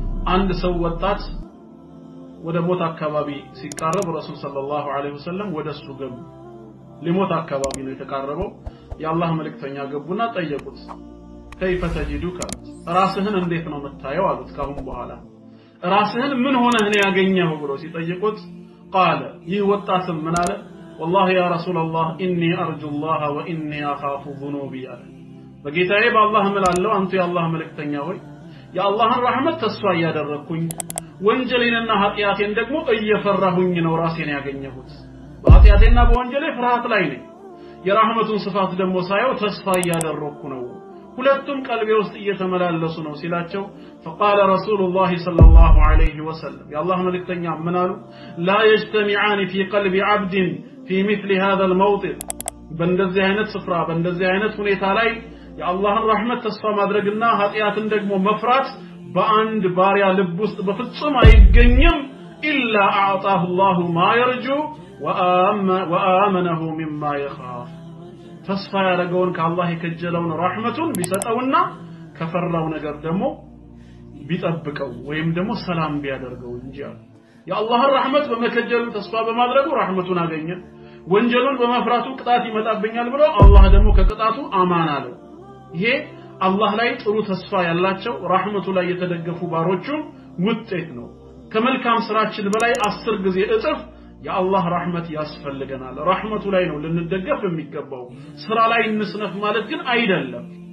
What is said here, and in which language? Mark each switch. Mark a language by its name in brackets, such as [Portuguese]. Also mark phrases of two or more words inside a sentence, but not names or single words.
[Amharic] አንድ ሰው ወጣት ወደ ሞት አካባቢ ሲቃረብ ረሱል ሰለላሁ ዐለይሂ ወሰለም ወደሱ ገቡ ሊሞት አካባቢ ነው የተቃረበው የአላህ መልእክተኛ ገቡና ጠየቁት [Arabic] كيف تجدك [Amharic] ራስህን እንዴት ነው መታየው አሉት ካሁን በኋላ ራስህን ምን ሆነህ ነው ያገኘው ብሎ ሲጠይቁት قال ይህ ወጣትም ምን አለ [Arabic] والله يا رسول الله اني ارجو الله واني اخاف ذنوبي [Amharic] በጌታዬ በአላህ እምላለሁ አንተ የአላህ መልእክተኛ ሆይ የአላህን ረህመት ተስፋ ያደረኩኝ ወንጀሌንና ኃጢያቴን ደግሞ እየፈራሁኝ ነው ራሴን ያገኘሁት በኃጢያቴና በወንጀሌ ፍርሃት ላይ ነኝ የረህመቱን ስፋት ደግሞ ሳየው ተስፋ ያደረኩ ነው ሁለቱም ቀልቤ ውስጥ እየተመላለሱ ነው [Arabic] ሲላቸው فقال رسول الله صلى الله عليه وسلم يا الله [Amharic] መልእክተኛ ምን አሉ [Arabic] لا يجتمعان في قلب عبد في مثل هذا الموطن [Amharic] በእንደዚህ አይነት ስፍራ በእንደዚህ አይነት ሁኔታ ላይ የአላህን ረህመት ተስፋ ማድረግና ኃጢያትን ደግሞ መፍራት በአንድ ባሪያ ልብ ውስጥ በፍጹም አይገኝም [Arabic] إلا أعطاه الله ما يرجو وآمنه مما [Amharic] يخاف ተስፋ ያደረገውን ከአላህ የከጀለውን ረህመቱን ቢሰጠውና ከፈራው ነገር ደግሞ ቢጠብቀው ወይም ደግሞ ሰላም ቢያደርገው እንጂ የአላህን ረህመት በመከጀሉ ተስፋ በማድረጉ ረህመቱን አገኘ ወንጀሉን በመፍራቱ ቅጣት ይመጣብኛል ብሎ አላህ ደግሞ ከቅጣቱ አማን አለው ይሄ አላህ ላይ ጥሩ ተስፋ ያላቸው ረህመቱ ላይ የተደገፉ ባሮቹ ውጤት ነው ከመልካም ስራችን በላይ 10 ጊዜ እጥፍ የአላህ ረህመት ያስፈልገናል ረህመቱ ላይ ነው ልንደገፍ የሚገባው ስራ ላይ እንስነፍ ማለት ግን አይደለም